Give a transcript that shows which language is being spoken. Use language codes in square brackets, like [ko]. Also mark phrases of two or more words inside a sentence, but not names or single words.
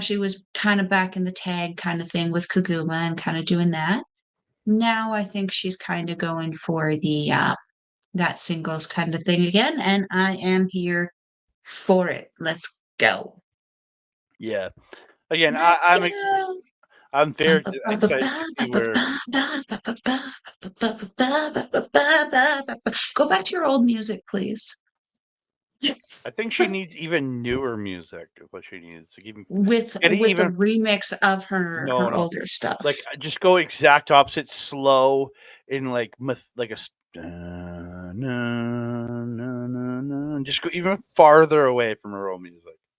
[en] she was kind of back in the tag kind of thing with Kaguma and kind of doing that. Now I think she's kind of going for that singles kind of thing again, and I am here for it. Let's go. Yeah. Again, Let's go. I'm Ba very ba ba ba excited ba to ba see ba where ba ba ba ba ba ba ba ba ba ba ba ba ba. Go back to your old music, please. I think she needs even newer music. Is what she needs to even get it With a even. remix of her No. older stuff. Like, just go exact opposite, slow, in like like a just go even farther away from her old music.